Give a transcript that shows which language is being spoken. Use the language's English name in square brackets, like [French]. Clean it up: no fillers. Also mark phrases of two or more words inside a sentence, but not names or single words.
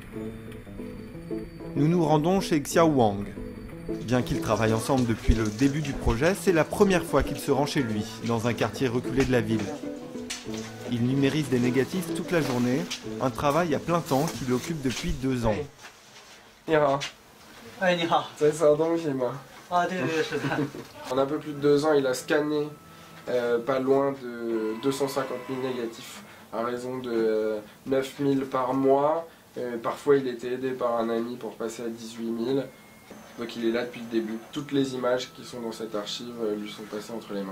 [French] Nous nous rendons chez Xiao Wang. Bien qu'ils travaillent ensemble depuis le début du projet, c'est la première fois qu'il se rend chez lui, dans un quartier reculé de la ville. Il numérise des négatifs toute la journée, un travail à plein temps qui l'occupe depuis 2 ans. [Chinese] 你好，哎，你好。在扫东西吗？啊，对对对，是的。 [French] En un peu plus de 2 ans, il a scanné pas loin de 250 000 négatifs, à raison de 9 000 par mois. Parfois, il était aidé par un ami pour passer à 18 000. Donc il est là depuis le début. Toutes les images qui sont dans cette archive lui sont passées entre les mains.